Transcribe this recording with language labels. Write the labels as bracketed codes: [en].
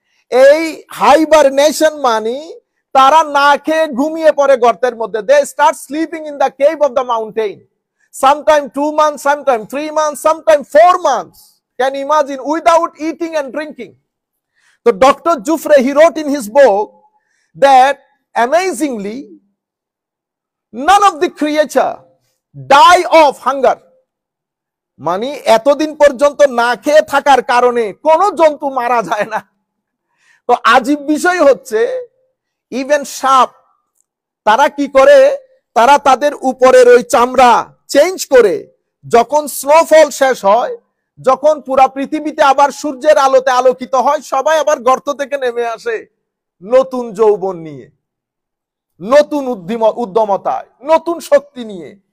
[bn] এই হাইবারনেশন মানে তারা না খেয়ে ঘুমিয়ে পড়ে গর্তের মধ্যে। [en] They start sleeping in the cave of the mountain. Sometime 2 months, sometime 3 months, sometime 4 months. Can you imagine? Without eating and drinking. So Dr. Joffre, he wrote in his book that amazingly, none of the creature die of hunger. [bn] মানে এতদিন পর্যন্ত না খেয়ে থাকার কারণে কোন জন্তু মারা যায় না। তো আজীব বিষয় হচ্ছে, ইভেন সাপ, তারা কি করে, তারা তাদের উপরের ওই চামড়া চেঞ্জ করে যখন স্নোফল শেষ হয়, যখন পুরা পৃথিবীতে আবার সূর্যের আলোতে আলোকিত হয়, সবাই আবার গর্ত থেকে নেমে আসে নতুন যৌবন নিয়ে, নতুন উদ্যমতায়, নতুন শক্তি নিয়ে।